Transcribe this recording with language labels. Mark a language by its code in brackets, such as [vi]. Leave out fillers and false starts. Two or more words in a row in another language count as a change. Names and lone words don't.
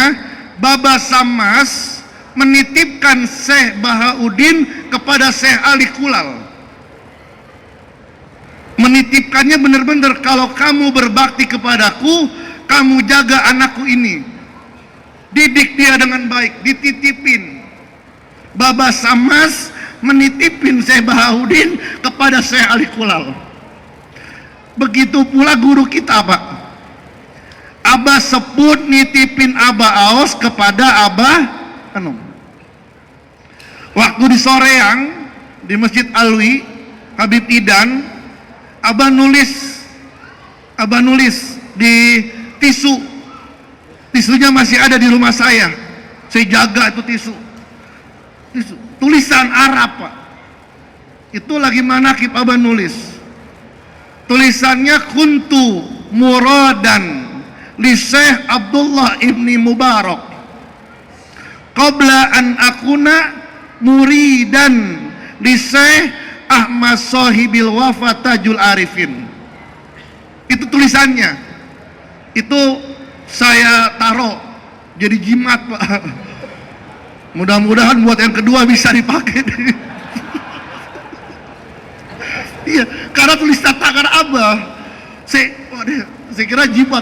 [id] Baba Sammas menitipkan Syekh Bahauddin kepada Syekh Ali Kulal. Menitipkannya benar-benar, kalau kamu berbakti kepadaku, kamu jaga anakku ini, didik dia dengan baik, dititipin. Baba Sammas menitipin Syekh Bahauddin kepada Syekh Ali Kulal. Begitu pula guru kita, Pak. Abah Seput nitipin Abah Aos kepada Abah Anom. Waktu di Soreang, di Masjid Alwi, Habib Idan, Abah nulis di tisu. Tisunya masih ada di rumah saya jaga itu tisu. Tulisan Arab, Pak. Itu lagi manakib Abah nulis. [ar] Tulisannya كنت مرادا لشيخ عبد الله بن مبارك قبل أن أكون مريدا لشيخ أحمد صاحب الوفا تاج العارفين. [id] Itu tulisannya. Itu saya taruh jadi jimat, Pak. Mudah-mudahan buat yang kedua bisa dipakai. Iya, karena tulisan tangan Saya kira jibat.